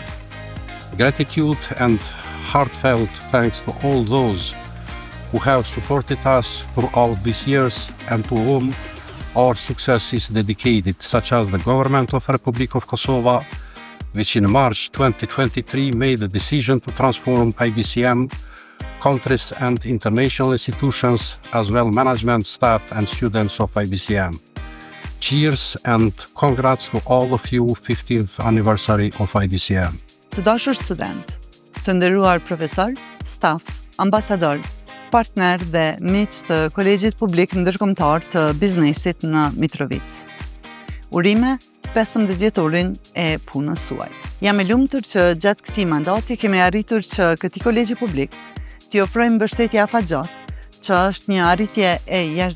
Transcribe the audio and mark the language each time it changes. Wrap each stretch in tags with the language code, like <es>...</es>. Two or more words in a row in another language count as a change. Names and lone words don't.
<en>Gratitude and heartfelt thanks to all those who have supported us throughout these years and to whom our success is dedicated, such as the government of the Republic of Kosovo, which in March 2023 made the decision to transform IBCM, countries and international institutions, as well management, staff and students of IBCM. Cheers and congrats to all of you 15th anniversary of IBCM.</en> <sq>Të dashur student, të nderuar profesor, staf, ambasador, partner dhe miq të Kolegjit Publik Ndërkombëtar të Biznesit në Mitrovic. Urime 15 vjetorin e punës suaj. Jam e lumtur që gjatë këtij mandati kemi arritur që këtij kolegji publik t'i ofrojmë mbështetje afatgjatë, që është një arritje e jashtëzakonshme.</sq>